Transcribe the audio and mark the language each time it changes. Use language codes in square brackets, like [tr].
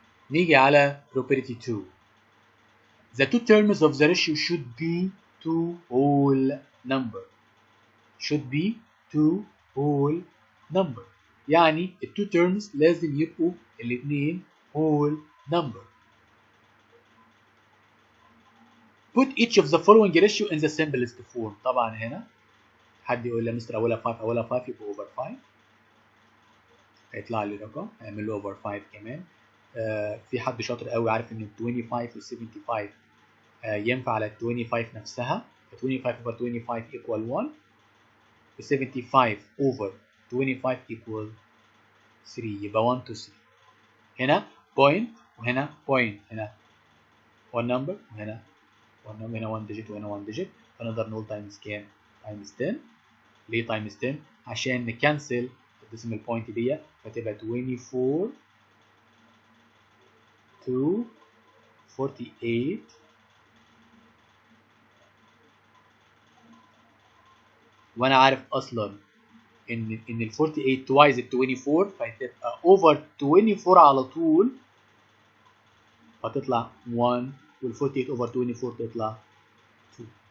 [ar] نيجي على property 2. [en] The two terms of the ratio should be two whole number. should be two whole number. [ar] يعني ال [en] two terms [ar] لازم يبقوا الاثنين [en] whole number. Put each of the following ratio in the simplest form. [ar] طبعا هنا حد يقول لي مستر اولها 5 اولها 5 يبقى اوفر 5. هيطلع لي رقم اعمل له اوفر 5 كمان. في حد شاطر قوي عارف ان 25 و 75 ينفع على 25 نفسها. [en] 25 over 25 equal 1 و 75 over 25 equal 3 يبقى 1 to 3. [ar] هنا point وهنا point. هنا 1 number وهنا 1 number. هنا 1 digit وهنا 1 digit. فنقدر نقول times كام؟ times 10. ليه times 10؟ عشان نكنسل الديسيمال بوينت دي فتبقى 24 to 48 وانا عارف اصلا ان ال 48 twice ال 24 فهتبقى over 24 على طول فتطلع 1 وال 48 over 24 تطلع 2.